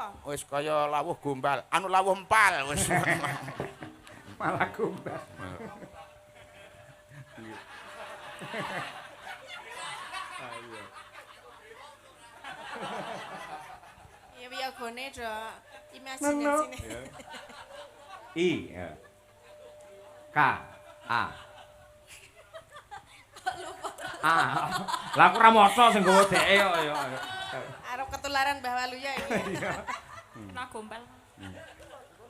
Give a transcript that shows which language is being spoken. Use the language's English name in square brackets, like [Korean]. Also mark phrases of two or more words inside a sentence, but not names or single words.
[Javanese] wis kaya lawuh gombal. Anu lawuh empal wis. malah gombal. Ya piye gone do imajinasine. I. Ya. K. A. A. Lah aku ora maca sing nggawa dheke kok ya. Arep ketularan Mbah Waluya iki. Nah gombal.